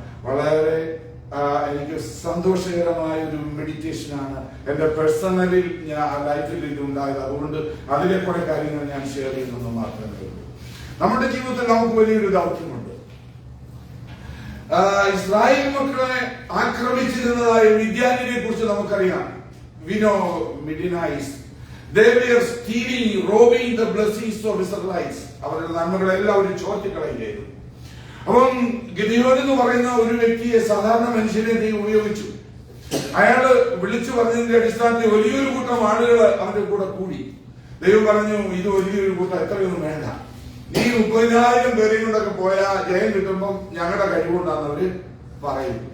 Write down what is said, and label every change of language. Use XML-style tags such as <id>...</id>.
<ml>വളരെ എനിക്ക് സന്തോഷകരമായ ഒരു മെഡിറ്റേഷനാണ് എന്റെ പേഴ്സണലിൽ ലൈഫിൽ ഇത് ഉണ്ടായത്. അതുകൊണ്ട് അതിലെ കുറെ കാര്യങ്ങൾ ഞാൻ ഷെയർ ചെയ്യുന്നത് മാത്രമേ ഉള്ളൂ. നമ്മുടെ ജീവിതത്തിൽ നമുക്ക് വലിയൊരു ദൗത്യമുണ്ട്. ഇസ്രായേൽ മക്കളെ ആക്രമിച്ചിരുന്നതായ മിദ്യാനിനെ കുറിച്ച് നമുക്കറിയാം.</ml> <en>We know Midianites. They were stealing, robbing the blessings of Israelites.</en> <ml>അവരുടെ നന്മകളെല്ലാം അവർ ചോർത്തിക്കളയുകയായിരുന്നു. അപ്പം ഗിദെയോൻ എന്ന് പറയുന്ന ഒരു വ്യക്തിയെ, സാധാരണ മനുഷ്യനെ ദൈവം ഉപയോഗിച്ചു. അയാള് വിളിച്ചു പറഞ്ഞതിന്റെ അടിസ്ഥാനത്തിൽ വലിയൊരു കൂട്ടം ആളുകൾ അവന്റെ കൂടെ കൂടി. ദൈവം പറഞ്ഞു, ഇത് വലിയൊരു കൂട്ടം, എത്രയൊന്നും വേണ്ട, നീ 30,000 പേരെയും കൊണ്ടൊക്കെ പോയാൽ ജയം കിട്ടുമ്പം ഞങ്ങളുടെ കഴിവുകൊണ്ടാന്ന് അവര് പറയും.</ml>